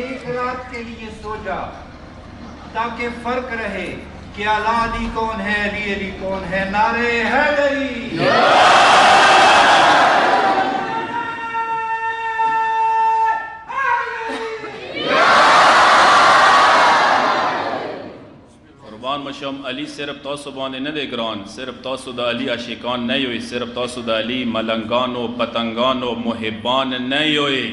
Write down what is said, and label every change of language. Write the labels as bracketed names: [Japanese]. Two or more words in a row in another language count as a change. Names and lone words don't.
[Urdu] ایک رات کے لیے سو جا تاکہ فرق رہے کہ علی کون ہے، علی کون ہے. نعرۂ حیدری [Pashto] قربان مشم. علی صرف تاسو باندې نه دی ګران، صرف تاسو د علی عاشقان نه یوئ، صرف تاسو د علی ملنګانو پتنګانو محبان نه یوئ.